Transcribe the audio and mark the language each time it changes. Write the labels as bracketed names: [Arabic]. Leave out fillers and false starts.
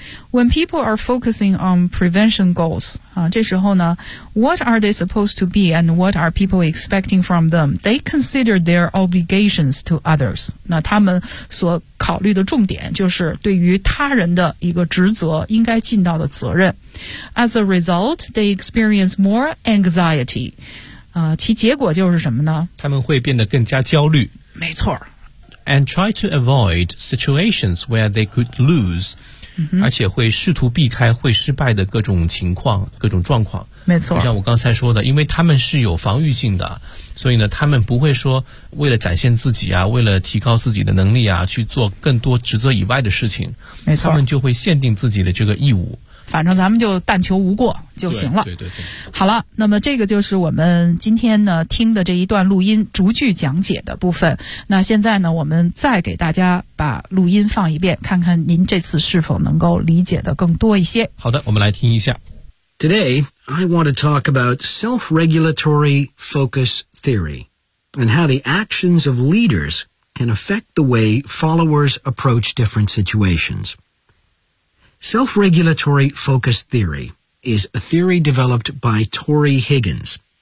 [English] When people are focusing on prevention goals, [Chinese] 这时候呢 [English] what are they supposed to be and what are people expecting from them? They consider their obligations to others. [Chinese] 那他们所考虑的重点就是对于他人的一个职责应该尽到的责任。 [English] As a result, they experience more anxiety. [Chinese] 其结果就是什么呢？他们会变得更加焦虑。没错。 [English] And try to avoid situations where they could lose. [Chinese] 而且会试图避开会失败的各种情况各种状况没错就像我刚才说的因为他们是有防御性的所以呢他们不会说为了展现自己啊为了提高自己的能力啊去做更多职责以外的事情没错他们就会限定自己的这个义务反正咱们就但求无过就行了对好了那么这个就是我们今天呢听的这一段录音逐句讲解的部分那现在呢我们再给大家把录音放一遍看看您这次是否能够理解的更多一些好的我们来听一下 [English] Today I want to talk about self-regulatory focus theory and how the actions of leaders can affect the way followers approach different situationsSelf-regulatory focus theory is a theory developed by Tory Higgins.